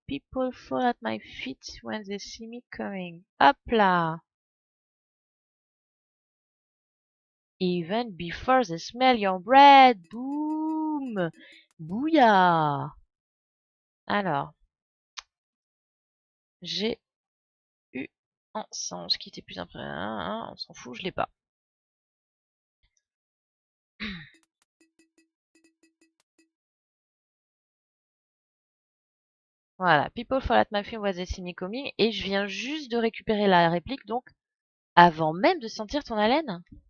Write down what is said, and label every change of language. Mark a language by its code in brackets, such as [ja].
[en] People fall at my feet when they see me coming. [fr] Hop là! [en] Even before they smell your bread. Boum! Bouya! [fr] Alors, j'ai eu un singe qui était plus impressionnant. On s'en fout, je l'ai pas. Voilà, [en] People fall at my feet when they see me coming. [fr] Et je viens juste de récupérer la réplique, donc avant même de sentir ton haleine.